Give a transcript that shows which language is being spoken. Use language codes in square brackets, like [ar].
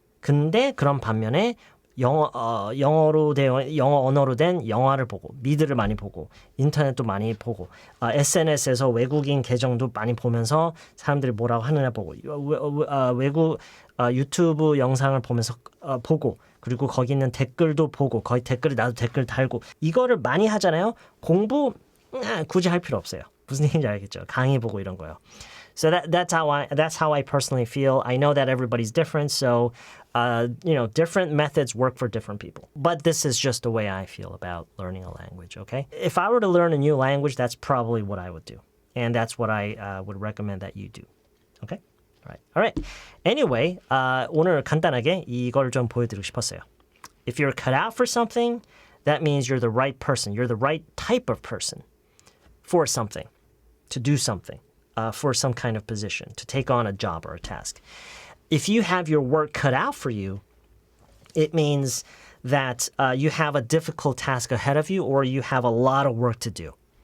[ko] 근데 그런 반면에 영어 언어로 된 영화를 보고 미드를 많이 보고 인터넷도 많이 보고 SNS에서 외국인 계정도 많이 보면서 사람들이 뭐라고 하느냐 보고 외국 유튜브 영상을 보면서 보고 그리고 거기 있는 댓글도 보고 거기 댓글에 나도 댓글 달고 이거를 많이 하잖아요. 공부 굳이 할 필요 없어요. 무슨 얘기인지 알겠죠? 강의 보고 이런 거요. [en] So that's how I personally feel. I know that everybody's different, so different methods work for different people. But this is just the way I feel about learning a language. Okay, if I were to learn a new language, that's probably what I would do, and that's what I would recommend that you do. Okay, all right. Anyway, [ko] 오늘 간단하게 이걸 좀 보여드리고 싶었어요. [en] If you're cut out for something, that means you're the right person. You're the right type of person for something, to do something. For some kind of position, to take on a job or a task. If you have your work cut out for you, it means that you have a difficult task ahead of you or you have a lot of work to do.